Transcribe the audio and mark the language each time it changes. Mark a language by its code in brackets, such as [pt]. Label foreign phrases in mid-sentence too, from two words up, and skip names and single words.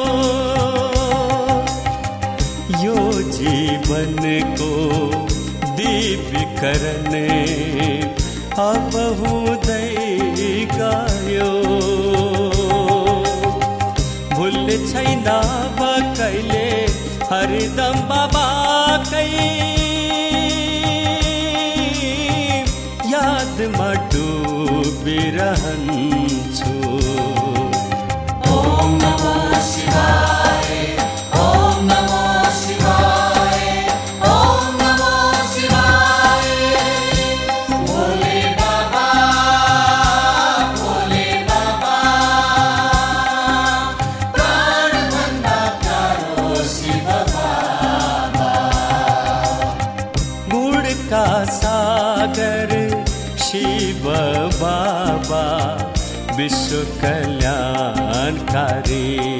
[ne] यो जीवनको दिव्यकरण अब हुँदै गयो। भुल्ने छैन अब कहिले हरदम बाबाकै यादमा डुबिरहन्छु। [sa] ओम नमो शिवाय, ओम नमो शिवाय, ओम नमो शिवाय। [ne] भोले बाबा, भोले बाबा, प्राण भन्दा प्यारो शिव बाबा। [hi] गुण का सागर शिव बाबा विश्व कल्याणकारी।